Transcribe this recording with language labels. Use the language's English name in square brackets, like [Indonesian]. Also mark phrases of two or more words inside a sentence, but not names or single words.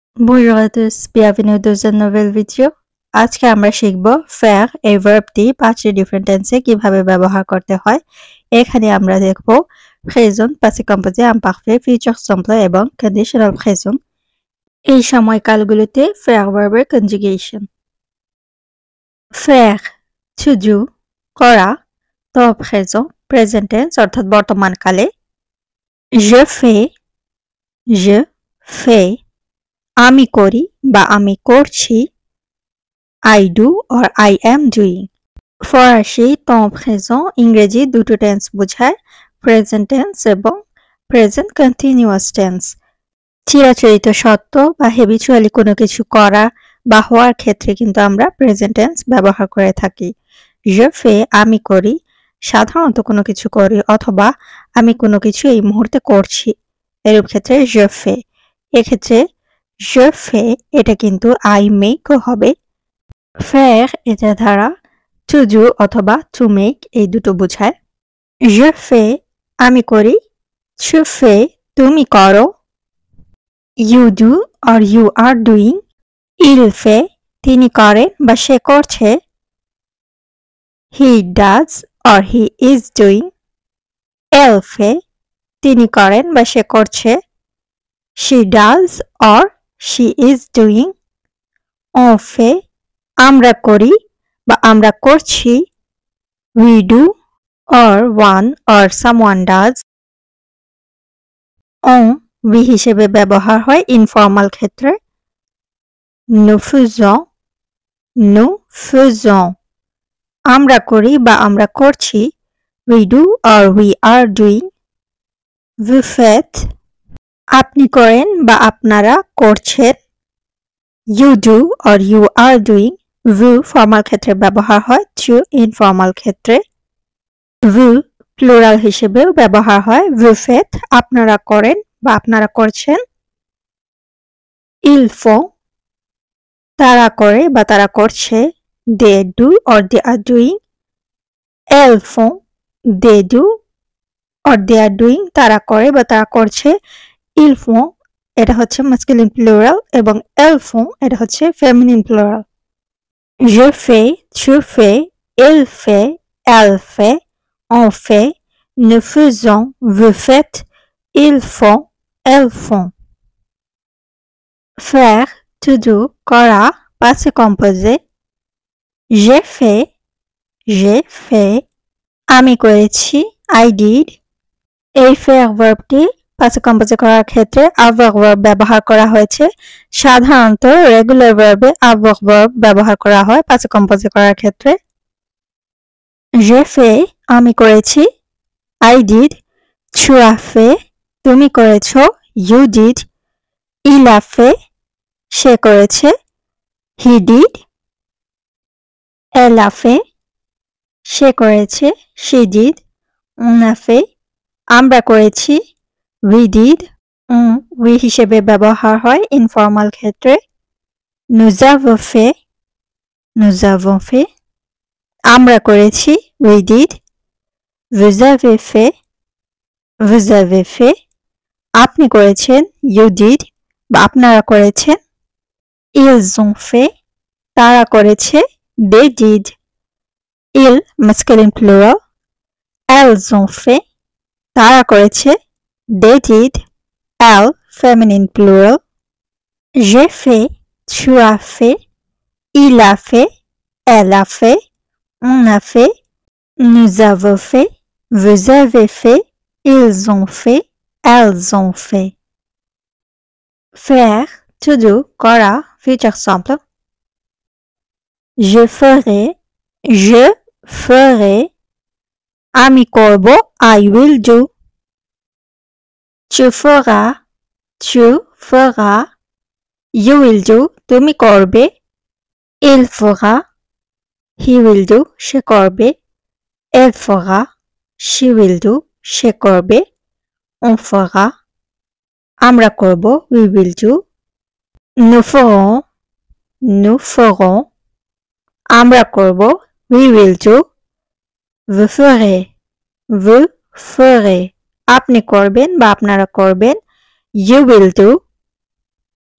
[French] Bonjour à tous, bienvenue dans une nouvelle vidéo. [Bangla] আজকে আমরা শিখব faire এই ভার্বটি 5টি [English] different tense [Bangla] কিভাবে ব্যবহার করতে হয়। এখানে আমরা দেখব প্রেজেন্ট, [French] passé composé, imparfait, [English] future simple এবং conditional present। [Bangla] এই সময়কালগুলোতে faire [English] verb's conjugation. faire to do [Bangla] করা, [French] temps présent, [English] present tense [Bangla] অর্থাৎ বর্তমান কালে। [French] je fais [Bangla] আমি করি বা আমি করছি, [English] I do or I am doing। [Bangla] ফরাসি [French] temps présent [Bangla] ইংরেজি দুটো টেন্স বোঝায়, [English] present tense [Bangla] এবং [English] present continuous tense. [Bangla] চিরাচরিত সত্য বা হ্যাবিচুয়ালি কোনো কিছু করা বা হওয়ার ক্ষেত্রে কিন্তু আমরা [English] present tense [Bangla] ব্যবহার করে থাকি। [French] je fais [Bangla] আমি করি, সাধারণত কোনো কিছু করি অথবা আমি কোনো কিছু এই মুহূর্তে করছি, এরূপ ক্ষেত্রে [French] je fais। [Bangla] এক্ষেত্রে [French] je fais [Bangla] এটা কিন্তু [English] I make [Bangla] হবে। faire এটা দ্বারা [English] to do [Bangla] অথবা [English] to make [Bangla] এই দুটো বোঝায়। [French] je fais [Bangla] আমি করি, [French] tu fais [Bangla] তুমি করো, [English] you do or you are doing, [French] il fait [Bangla] তিনি করেন বা সে করছে, [English] he does or he is doing, [French] elle fait [Bangla] তিনি করেন বা সে করছে, [English] she does or she is doing, [French] on fait [Bangla] আমরা করি বা আমরা করছি, [English] we do or one or someone does, [Bangla] on we হিসেবে ব্যবহার হয় ইনফর্মাল ক্ষেত্রে, [French] nous faisons [Bangla] আমরা করি বা আমরা করছি, [English] we do or we are doing, [French] vous faites [Bangla] আপনি করেন বা আপনারা করছেন, [English] you do or you are doing, [Bangla] vous ফর্মাল ক্ষেত্রে ব্যবহার হয়, to ইনফর্মাল ক্ষেত্রে, vous প্লুরাল হিসেবেও ব্যবহার হয়, [French] vous faites [Bangla] আপনারা করেন বা আপনারা করছেন, [French] ils font [Bangla] তারা করে বা তারা করছে, [English] they do or they are doing, [French] elles font [English] they do or they are doing [Bangla] তারা করে বা তারা করছে, [French] ils font [Bangla] এটা হচ্ছে [English] masculine plural [Bangla] এবং [French] elles font [Bangla] এটা হচ্ছে [English] feminine plural। [French] je fais, tu fais, il fait, elle fait, on fait, nous faisons, vous faites, ils font, elles font। [English] faire to do [Bangla] করা, [French] passé composé, j'ai fait [Bangla] আমি করেছি, [English] I did। [Bangla] এই faire ভার্বটি [French] passé composé [Bangla] করার ক্ষেত্রে avoir verb ব্যবহার করা হয়েছে। সাধারণত [English] regular verb [Bangla] avoir verb ব্যবহার করা হয় [French] passé composé [Bangla] করার ক্ষেত্রে। [French] j'ai fait [Bangla] আমি করেছি, [English] I did। [French] tu as fait [Bangla] তুমি করেছো, [English] you did। [French] il a fait [Bangla] সে করেছে, [English] he did। [French] elle a fait [Bangla] সে করেছে, [English] she did। [French] on a fait [Bangla] আমরা করেছি, [English] we did। [Bangla] we হিসেবে ব্যবহার হয় ইনফর্মাল ক্ষেত্রে, [French] nous avons fait [Bangla] আমরা করেছি, [English] we did। [French] vous avez fait [Bangla] আপনি করেছেন, [English] you did [Bangla] বা আপনারা করেছেন, [French] ils ont fait [Bangla] তারা করেছে, [English] they did। [French] ils [English] masculine plural, [French] elles ont fait [Bangla] তারা করেছে, [English] they did, [French] elles feminine [English] plural। [French] j'ai fait, tu as fait, il a fait, elle a fait, on a fait, nous avons fait, vous avez fait, ils ont fait, elles ont fait। [English] faire to do করা, future simple, [French] je ferai [Bangla] আমি করব, [English] I will do। [French] tu feras [English] you will do [Bangla] তুমি করবে, [French] il fera [English] he will do [Bangla] সে করবে, [French] elle fera [English] she will do [Bangla] সে করবে, [French] on fera [Bangla] আমরা করব, [English] we will do। [French] nous ferons [Bangla] আমরা করব, [English] we will do। [French] vous ferez [Bangla] আপনি করবেন বা আপনারা করবেন, [English] you will do।